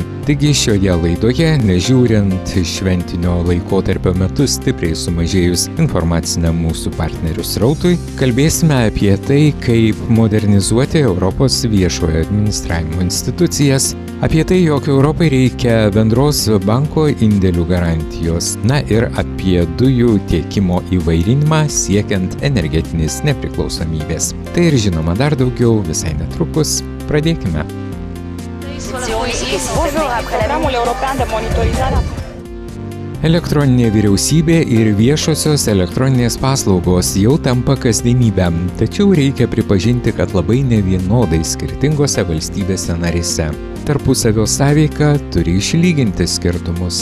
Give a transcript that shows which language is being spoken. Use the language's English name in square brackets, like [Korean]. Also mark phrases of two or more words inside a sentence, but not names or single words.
[Lithuanian] Taigi šioje laidoje, nežiūrint šventinio laikotarpio metu stipriai sumažėjus informaciniam mūsų partnerių srautui, kalbėsime apie tai, kaip modernizuoti Europos viešojo administravimo institucijas, apie tai, jog Europai reikia bendros banko indėlių garantijos, na ir apie dujų tiekimo įvairinimą siekiant energetinės nepriklausomybės. Tai ir žinoma dar daugiau visai netrukus. Pradėkime. [Romanian] Programul european de monitorizare. [Lithuanian] Elektroninė vyriausybė ir viešosios elektroninės paslaugos jau tampa kasdienybę, tačiau reikia pripažinti, kad labai nevienodai skirtingose valstybėse narėse. Tarpusavio sąveika turi išlyginti skirtumus.